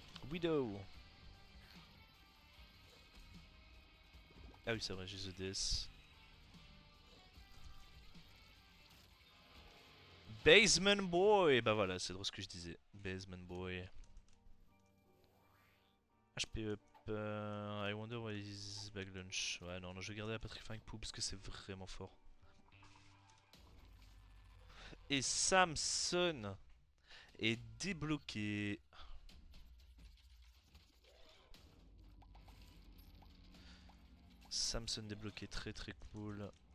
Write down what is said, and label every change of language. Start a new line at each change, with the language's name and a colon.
English: Widow.
French: Ah oui, c'est vrai, j'ai The DS. Basement Boy. Bah voilà, c'est drôle ce que je disais. Basement Boy.
English: HP up. I wonder what is bag lunch.
French: Ouais, non, non, je vais garder la Petrifying Poop parce que c'est vraiment fort. Et Samson est débloqué. Samson débloqué, très très cool.